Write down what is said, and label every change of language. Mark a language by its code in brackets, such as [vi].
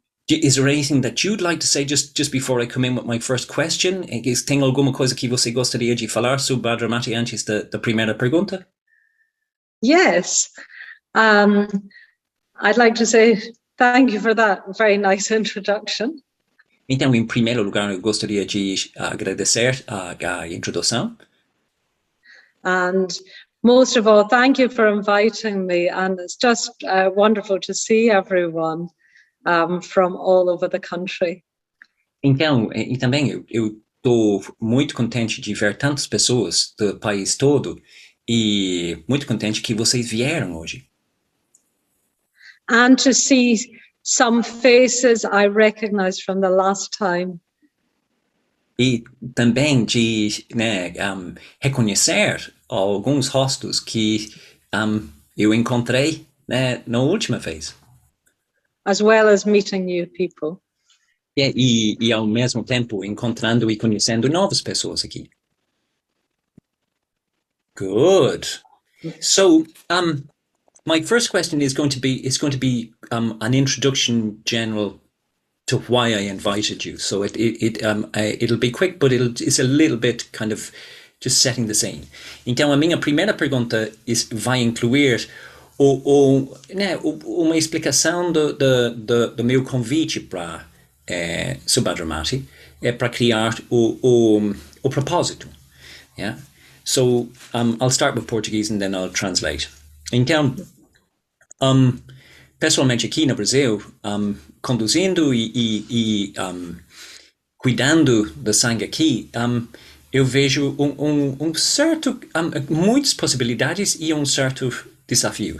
[en] Is there anything that you'd like to say just before I come in with my first question? [pt] Tem alguma coisa que você gostaria de falar, Subhadramati, antes da primeira pergunta? [en] Yes. I'd like to say thank you for that very nice introduction. [pt] Então, em primeiro lugar, eu gostaria de agradecer a introdução. [en] And most of all, thank you for inviting me. And it's just wonderful to see everyone from all over the country. [pt] Então, e também eu estou muito contente de ver tantas pessoas do país todo e muito contente que vocês vieram hoje. [en] And to see some faces I recognize from the last time. [pt] E também de, né, reconhecer alguns rostos que eu encontrei, né, na última vez. [en] As well as meeting new people. [pt] E ao mesmo tempo encontrando e conhecendo novas pessoas aqui. [en] Good. So, my first question is going to be an introduction general to why I invited you. So it'll be quick, but it's a little bit kind of just setting the scene. [pt] Então a minha primeira pergunta vai incluir uma explicação do meu convite para Subhadramati, para criar o propósito. [en] Yeah? So I'll start with Portuguese and then I'll translate. [pt] Então, pessoalmente aqui no Brasil, conduzindo e cuidando da sangue aqui, eu vejo certo, muitas possibilidades e certo desafio.